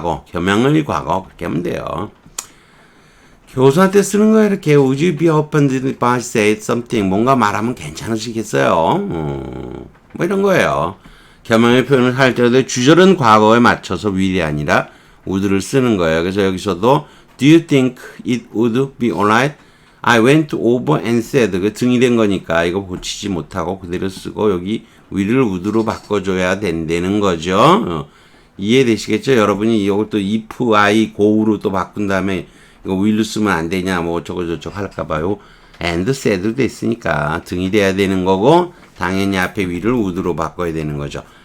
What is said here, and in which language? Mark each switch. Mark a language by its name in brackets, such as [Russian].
[Korean] 겸양의 과거 그렇게 하면 돼요. 교수한테 쓰는 거예요. 이렇게 [English] Would you be open if I said something? [Korean] 뭔가 말하면 괜찮으시겠어요? 이런 거예요. 겸양의 표현을 할 때도 주절은 과거에 맞춰서 will이 아니라 would를 쓰는 거예요. 그래서 여기서도 [English] Do you think it would be alright? I went over and said. [Korean] 그 등이 된 거니까 이거 고치지 못하고 그대로 쓰고 여기 will을 would로 바꿔줘야 된다는 거죠. 이해되시겠죠? 여러분이 이걸 또 if, I, go로 또 바꾼 다음에 이거 will로 쓰면 안 되냐 어쩌고 저쩌고 할까봐요. and said도 됐으니까 등이 돼야 되는 거고 당연히 앞에 will을 would로 바꿔야 되는 거죠.